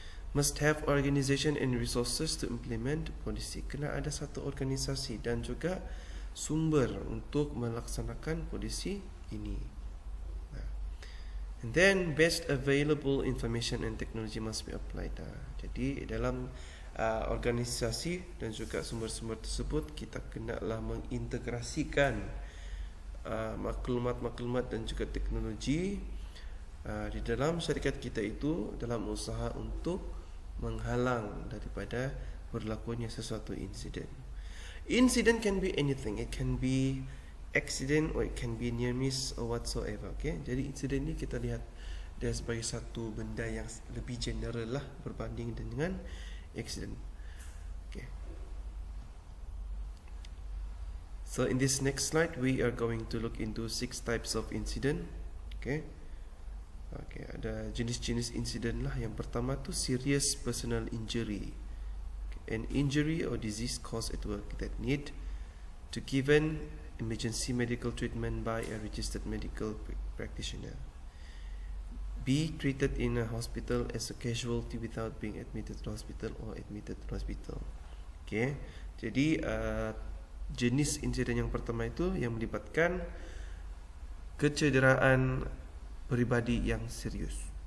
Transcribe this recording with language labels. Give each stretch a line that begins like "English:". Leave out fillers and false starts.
English: Must have organization and resources to implement policy.
Malay: Kena ada satu organisasi dan juga sumber untuk melaksanakan polisi ini.
English: And then best available information and technology must be applied.
Malay: Jadi dalam organisasi dan juga sumber-sumber tersebut kita kenalah mengintegrasikan maklumat-maklumat dan juga teknologi di dalam syarikat kita itu dalam usaha untuk menghalang daripada berlakunya sesuatu insiden.
English: Incident can be anything. It can be accident or it can be near miss or whatsoever. Okay?
Malay: Jadi insiden ni kita lihat dia sebagai satu benda yang lebih general lah berbanding dengan accident.
English: Okay. So in this next slide we are going to look into 6 types of incident. Okay.
Malay: Okay, ada jenis-jenis insiden lah. Yang pertama tu serious personal injury.
English: An injury or disease caused at work that need to given emergency medical treatment by a registered medical practitioner. Be treated in a hospital as a casualty without being admitted to hospital or admitted to hospital.
Malay: Okay, jadi jenis insiden yang pertama itu yang melibatkan kecederaan peribadi yang serius.